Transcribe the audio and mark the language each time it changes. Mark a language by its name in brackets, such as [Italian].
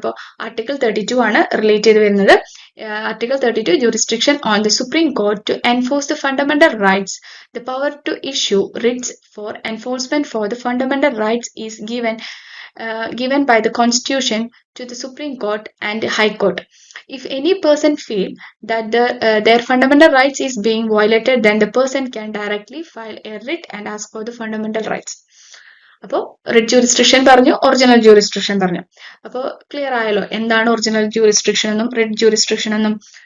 [Malayalam] ഇപ്പോൾ ആർട്ടിക്കിൾ 32 ആണ് റിലേറ്റ് ചെയ്ത് വരുന്നത്. [English] Article 32 jurisdiction on the Supreme Court to enforce the fundamental rights. The power to issue writs for enforcement for the fundamental rights is given by the Constitution to the Supreme Court and High Court. If any person feel that their fundamental rights is being violated, then the person can directly file a writ and ask for the fundamental rights. [Malayalam] അപ്പോൾ writ jurisdiction പറഞ്ഞു, original jurisdiction പറഞ്ഞു. അപ്പോൾ clear ആയല്ലോ എന്താണ് original jurisdiction എന്നും writ jurisdiction എന്നും.